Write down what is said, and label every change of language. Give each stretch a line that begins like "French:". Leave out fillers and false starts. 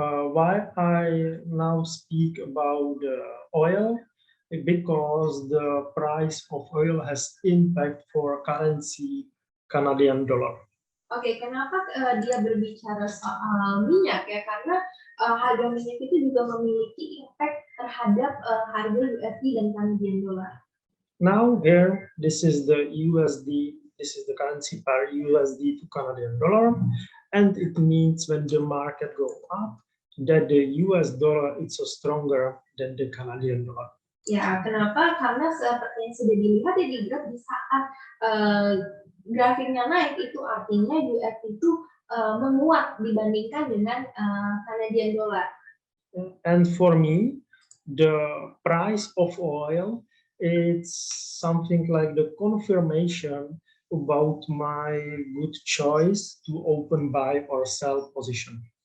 English: Why I now speak about oil? Because the price of oil has impact for currency Canadian dollar.
Indonesian: Oke, kenapa dia berbicara soal minyak ya? Karena harga minyak itu juga memiliki impact terhadap harga USD dan Canadian dollar.
English: Now here, this is the USD. This is the currency pair USD to Canadian dollar, and it means when the market go up, that the US dollar is so stronger than the Canadian dollar.
Indonesian: Ya, kenapa? Karena seperti yang sudah dilihat ya di graf, di saat grafiknya naik itu artinya USD itu menguat dibandingkan dengan Canadian dollar.
English: And for me, the price of oil it's something like the confirmation about my good choice to open buy or sell position.